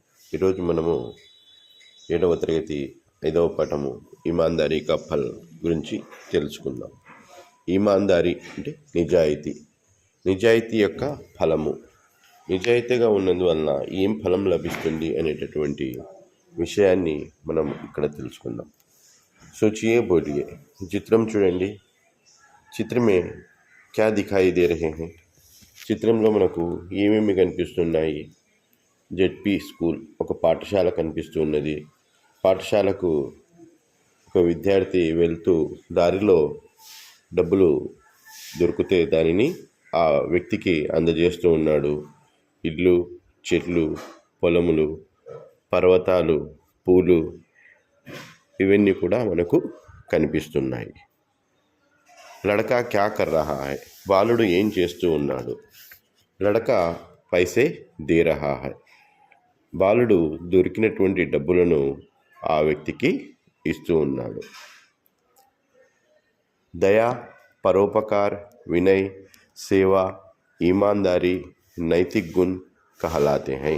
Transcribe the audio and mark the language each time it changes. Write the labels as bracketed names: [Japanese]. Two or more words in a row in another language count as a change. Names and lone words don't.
[Telugu] ఈరోజు మనము 7వ తరగతి 5వ పాఠము [Hindi] ईमानदारी का फल [Telugu] గురించి తెలుసుకుందాం. ఈమాన్దారీ అంటే నిజాయితీ యొక్క ఫలము. నిజాయితీగా ఉన్నందువలన ఏం ఫలం లభిస్తుంది అనేటటువంటి విషయాన్ని మనం ఇక్కడ తెలుసుకుందాం. [Hindi] सोचिए बोलिए. [Telugu] చిత్రం చూడండి. [Hindi] चित्र में क्या दिखाई दे रहे हैं. [Telugu] చిత్రంలో మనకు ఏమేమి కనిపిస్తున్నాయి? జెడ్పీ స్కూల్, ఒక పాఠశాల కనిపిస్తున్నది. పాఠశాలకు ఒక విద్యార్థి వెళ్తూ దారిలో డబ్బులు దొరికితే దానిని ఆ వ్యక్తికి అందజేస్తూ ఉన్నాడు. ఇల్లు, చెట్లు, పొలములు, పర్వతాలు, పూలు ఇవన్నీ కూడా మనకు కనిపిస్తున్నాయి. [Hindi] लड़का क्या कर रहा है. [Telugu] బాలుడు ఏం చేస్తూ ఉన్నాడు? [Hindi] लड़का पैसे दे रहा है. [Telugu] బాలుడు దొరికినటువంటి డబ్బులను ఆ వ్యక్తికి ఇస్తూ ఉన్నాడు. [Hindi] दया, परोपकार, विनय, सेवा, ईमानदारी नैतिक गुण कहलाते हैं.